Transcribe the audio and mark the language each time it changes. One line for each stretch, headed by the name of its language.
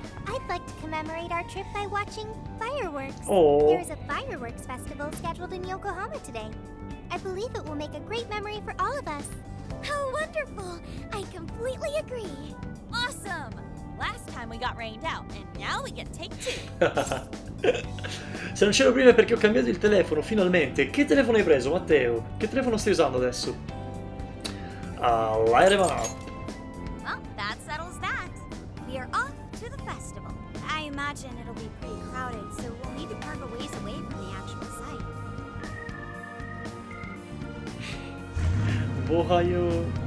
English: I'd like to commemorate our trip by watching fireworks. Oh. There is a fireworks festival scheduled in Yokohama today. I believe it will make a great memory for all of us. How wonderful! I completely agree. Awesome! Last time we got rained out, and now we get take two.
Italian: Se non c'ero prima è perché ho cambiato il telefono, finalmente. Che telefono hai preso, Matteo? Che telefono stai usando adesso?
English: Light him up. Well, that settles that. We are off to the festival. I imagine it'll be pretty crowded, so we'll need to park a ways away from the actual site. Ohio.